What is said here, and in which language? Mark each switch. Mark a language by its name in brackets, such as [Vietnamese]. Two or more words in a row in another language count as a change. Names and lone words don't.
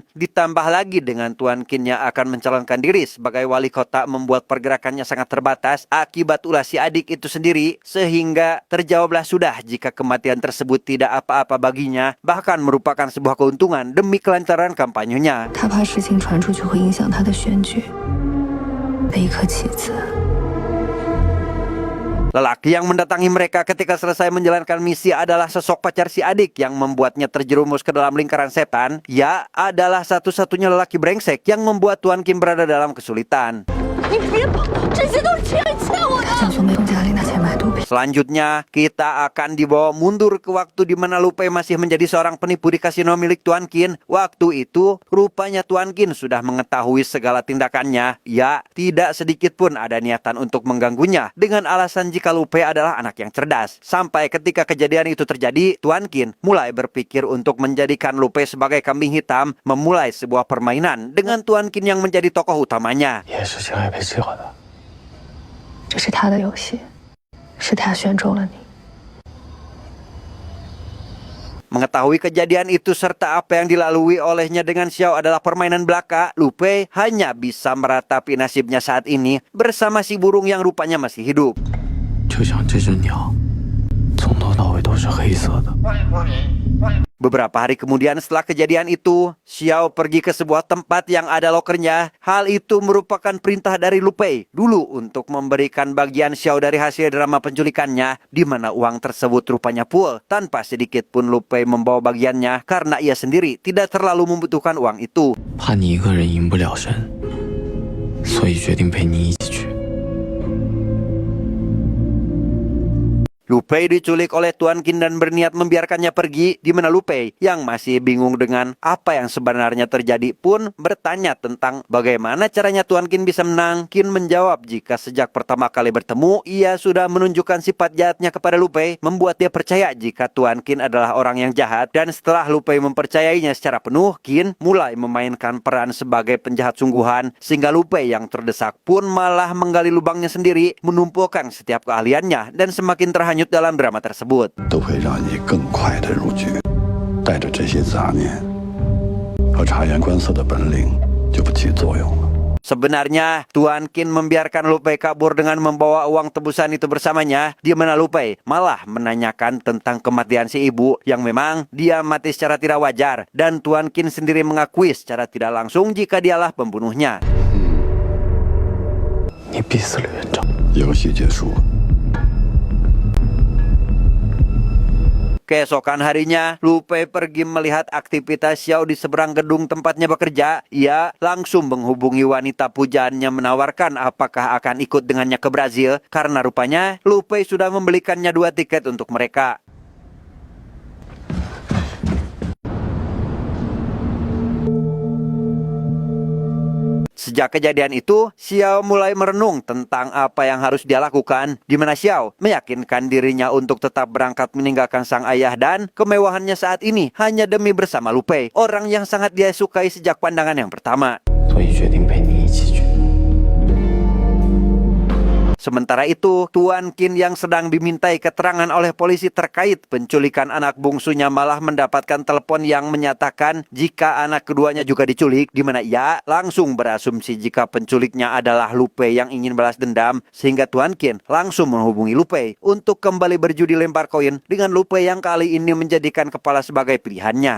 [Indonesian] Ditambah lagi dengan Tuan Qin yang akan mencalonkan diri sebagai wali kota membuat pergerakannya sangat terbatas akibat ulah si adik itu sendiri, sehingga terjawablah sudah jika kematian tersebut tidak apa-apa baginya, bahkan merupakan sebuah keuntungan demi kelancaran kampanyenya. [Chinese] 他怕事情传出去会影响他的选举。的一颗棋子。 [Indonesian] Lelaki yang mendatangi mereka ketika selesai menjalankan misi adalah sosok pacar si adik yang membuatnya terjerumus ke dalam lingkaran setan. Ia adalah satu-satunya lelaki brengsek yang membuat Tuan Qin berada dalam kesulitan. [Chinese] 他想从梅东家里拿钱买毒品。 [Indonesian] Selanjutnya, kita akan dibawa mundur ke waktu di mana Lu Pei masih menjadi seorang penipu di kasino milik Tuan Qin. Waktu itu, rupanya Tuan Qin sudah mengetahui segala tindakannya. Ya, tidak sedikit pun ada niatan untuk mengganggunya dengan alasan jika Lu Pei adalah anak yang cerdas. Sampai ketika kejadian itu terjadi, Tuan Qin mulai berpikir untuk menjadikan Lu Pei sebagai kambing hitam, memulai sebuah permainan dengan Tuan Qin yang menjadi tokoh utamanya. [Chinese] 也是情爱被计划的。这是他的游戏，是他选中了你。 [Indonesian] Mengetahui kejadian itu serta apa yang dilalui olehnya dengan Xiao adalah permainan belaka, Lu Pei hanya bisa meratapi nasibnya saat ini bersama si burung yang rupanya masih hidup. [Chinese] 就像这只鸟，从头到尾都是黑色的。 [Indonesian] Beberapa hari kemudian setelah kejadian itu, Xiao pergi ke sebuah tempat yang ada lokernya. Hal itu merupakan perintah dari Lu Pei dulu untuk memberikan bagian Xiao dari hasil drama penculikannya, di mana uang tersebut rupanya full, tanpa sedikit pun Lu Pei membawa bagiannya karena ia sendiri tidak terlalu membutuhkan uang itu. [Chinese] 怕你一个人赢不了神，所以决定陪你一起去。 [Indonesian] Lu Pei diculik oleh Tuan Qin dan berniat membiarkannya pergi, di mana Lu Pei yang masih bingung dengan apa yang sebenarnya terjadi pun bertanya tentang bagaimana caranya Tuan Qin bisa menang. Qin menjawab jika sejak pertama kali bertemu ia sudah menunjukkan sifat jahatnya kepada Lu Pei, membuat dia percaya jika Tuan Qin adalah orang yang jahat. Dan setelah Lu Pei mempercayainya secara penuh, Qin mulai memainkan peran sebagai penjahat sungguhan, sehingga Lu Pei yang terdesak pun malah menggali lubangnya sendiri, menumpukan setiap keahliannya dan semakin terhanyut dalam drama tersebut. [Chinese] 都会让你更快的入局。带着这些杂念和察言观色的本领就不起作用了。 [Indonesian] Sebenarnya, Tuan Qin membiarkan Lu Pei kabur dengan membawa uang tebusan itu bersamanya, di mana Lu Pei malah menanyakan tentang kematian si ibu yang memang dia mati secara tidak wajar, dan Tuan Qin sendiri mengakui secara tidak langsung jika dialah pembunuhnya. [Chinese] 你逼死了园长。游戏结束了。 [Indonesian] Keesokan harinya, Lu Pei pergi melihat aktivitas Xiao di seberang gedung tempatnya bekerja. Ia langsung menghubungi wanita pujaannya menawarkan apakah akan ikut dengannya ke Brazil, karena rupanya Lu Pei sudah membelikannya 2 tiket untuk mereka. Sejak kejadian itu, Xiao mulai merenung tentang apa yang harus dia lakukan, di mana Xiao meyakinkan dirinya untuk tetap berangkat meninggalkan sang ayah dan kemewahannya saat ini hanya demi bersama Lu Pei, orang yang sangat dia sukai sejak pandangan yang pertama. [Chinese] 所以决定陪你一起去。 [Indonesian] Sementara itu, Tuan Qin yang sedang dimintai keterangan oleh polisi terkait penculikan anak bungsunya malah mendapatkan telepon yang menyatakan jika anak keduanya juga diculik, di mana ia langsung berasumsi jika penculiknya adalah Lu Pei yang ingin balas dendam, sehingga Tuan Qin langsung menghubungi Lu Pei untuk kembali berjudi lempar koin dengan Lu Pei yang kali ini menjadikan kepala sebagai pilihannya.